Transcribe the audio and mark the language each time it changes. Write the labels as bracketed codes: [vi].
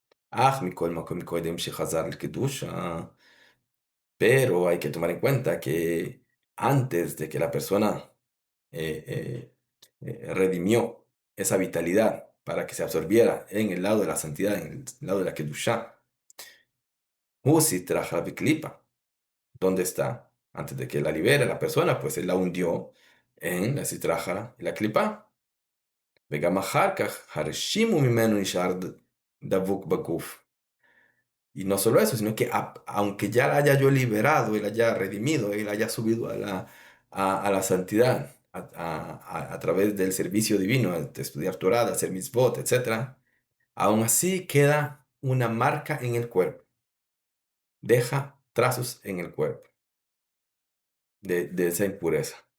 [es] Ah, pero hay que tomar en cuenta que antes de que la persona eh, redimió esa vitalidad para que se absorbiera en el lado de la santidad, en el lado de la Kedushá, Usi traja la Biklipa. ¿Dónde está? Antes de que la libere la persona, pues él la hundió en la citrajara y la clipa. [he] וגם אחר כך הרשימו ממנו נשאר דבוק בגוף. [es] Y no solo eso, sino que aunque ya la haya yo liberado, él haya redimido, él haya subido a la santidad a través del servicio divino, de estudiar Torah, de hacer mitzvot, etc., aún así queda una marca en el cuerpo, deja trazos en el cuerpo de esa impureza.